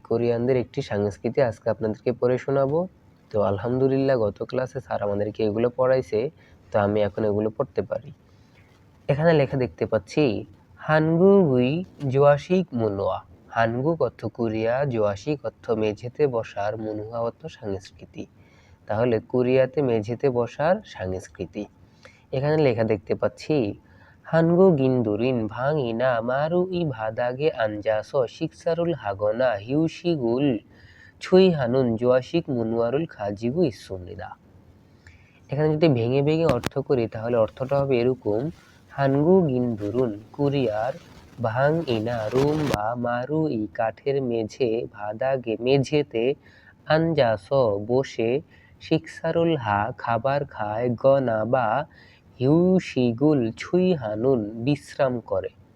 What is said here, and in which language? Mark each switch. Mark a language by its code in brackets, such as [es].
[bn] কোরিয়ানদের একটি সংস্কৃতি আজকে আপনাদেরকে পড়ে শোনাবো। তো আলহামদুলিল্লাহ গত ক্লাসে স্যার আমাদেরকে এগুলো পড়াইছে। তো আমি এখন এগুলো পড়তে পারি। এখানে লেখা দেখতে পাচ্ছি [ko] হানগুগুই জোয়াশিক মুনোয়া। [bn] হানগুক অর্থ কোরিয়া, জোয়াশিক অর্থ মেঝেতে বসার, মুনহুয়া অর্থ সংস্কৃতি। তাহলে কোরিয়াতে মেঝেতে বসার সংস্কৃতি। [ko] এখানে লেখা দেখতে পাচ্ছি 한국인들은 방이나 마루의 바닥에 앉아서 식사를 하거나 휴식을 취하는 조화식 문화를 가지고 있습니다. [bn] এখানে যদি ভেঙে ভেঙে অর্থ করি তাহলে অর্থটা হবে এরকম: [ko] 한국인들은 [bn] কোরিয়ার [ko] ভাংইনা [bn] রুম বা [ko] মারুই [bn] কাঠের মেঝে [ko] 바닥에 [bn] মেঝেতে [ko] 앉아서 [bn] বসে [ko] 식사를 [bn] খাবার খায় গনা বা [ko] হিউশিগুল ছুইহানুন [bn] বিশ্রাম করে।